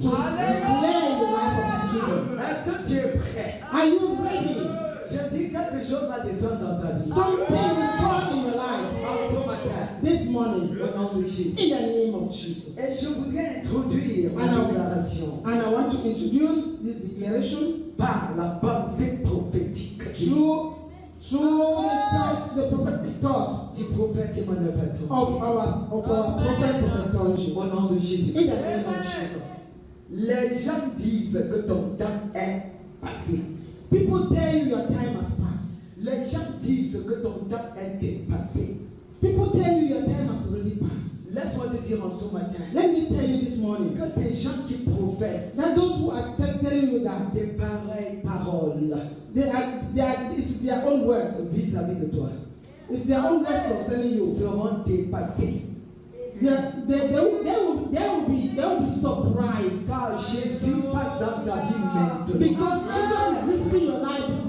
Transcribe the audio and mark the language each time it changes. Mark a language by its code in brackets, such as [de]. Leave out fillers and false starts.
[en] to declare the life of his children. [fr] Est-ce que tu es prêt? [en] Are you ready? [fr] Je dis quelque chose va descendre dans ta vie. [en] Something will fall in your life [fr] En ce matin, [en] this morning [fr] au nom de Jésus. [en] in the name of Jesus. [fr] Et je voudrais introduire ma déclaration [en] And I want to introduce this declaration [fr] par la pensée prophétique [en] through the prophetic thought [fr] du prophète Emmanuel Patton. [en] of our prophet Orji. [fr] Au nom de Jésus. [en] In the name of Jesus. [fr] Les gens disent que ton temps est passé. [en] People tell you your time has passed. [fr] Les gens disent que ton temps est dépassé. [en] People tell you your time has already passed. [fr] Laisse-moi te dire en ce matin [en] Let me tell you this morning [fr] que ces gens qui professent [en] that those who are telling you that [fr] des pareilles paroles [en] it's their own words. [fr] vis-à-vis de toi [en] It's their own words concerning you. [fr] seront dépassés. [en] They will be surprised [fr] Car Jésus passe dans ta vie maintenant. [en] because Jesus is visiting your life this